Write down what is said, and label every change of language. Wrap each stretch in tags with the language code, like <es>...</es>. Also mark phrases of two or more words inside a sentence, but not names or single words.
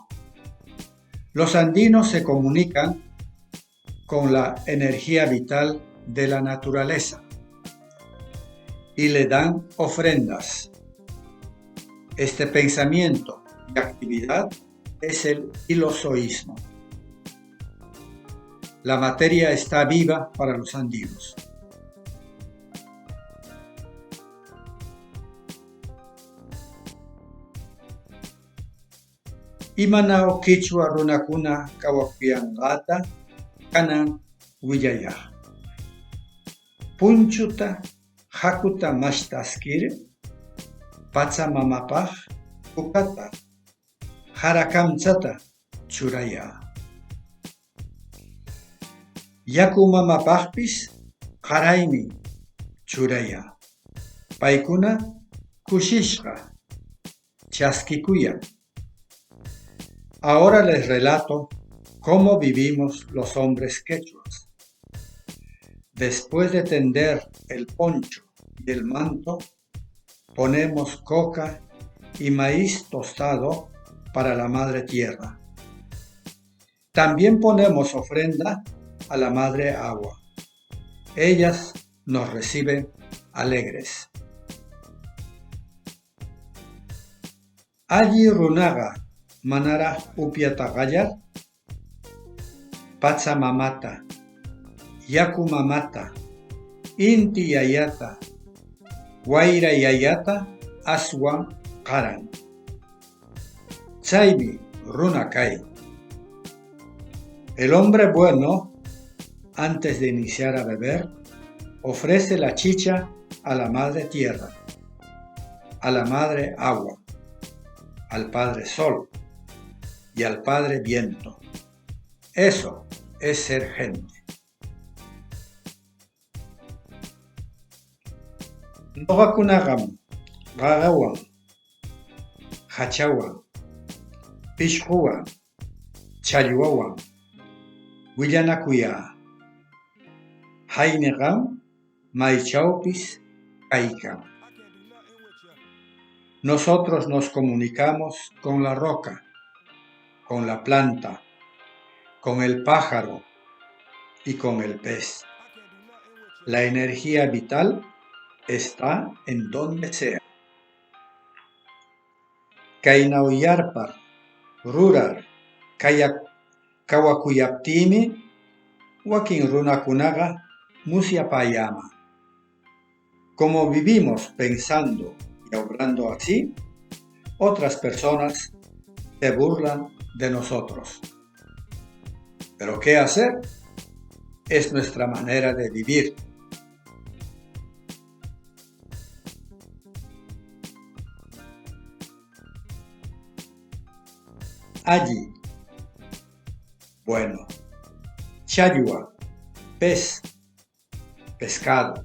<es>Los andinos se comunican con la energía vital de la naturaleza y le dan ofrendas. Este pensamiento y actividad es el ilozoísmo. La materia está viva para los andinos.</es> <qu>Imanao Quichua runakuna kawakuyanqata kanan willaya. Punchuta hakuta mashtaskir pachamamapaj kukata harakamchata churaya. Yakumamapajpis qaraymi churaya. Paykuna kushishqa chaskikuyan.</qu> <es>Ahora les relato cómo vivimos los hombres quechuas. Después de tender el poncho y el manto, ponemos coca y maíz tostado para la madre tierra. También ponemos ofrenda a la madre agua. Ellas nos reciben alegres.</es> <qu>Allí runaga manara upiataqallar, pachamamata, yakumamata, inti yayata, wayra yayata aswan qaran. Chaymi runa kay.</qu> <es>El hombre bueno, antes de iniciar a beber, ofrece la chicha a la madre tierra, a la madre agua, al padre sol y al padre viento. Eso es ser gente.</es> <qu>Noqakunaqam qaqawan, hachawan, pishquwan, challwawan willanakuya. Hayniqam maychawpis kaykan.</qu> <es>Nosotros nos comunicamos con la roca, con la planta, con el pájaro y con el pez. La energía vital está en donde sea.</es> <qu>Kainauyarpar, rurar, kawakuyaptimi, wakin runakunaga musyapayama.</qu> <es>Como vivimos pensando y obrando así, otras personas se burlan de nosotros. Pero ¿qué hacer? Es nuestra manera de vivir. Allí, bueno, chayua, pez, pescado.</es>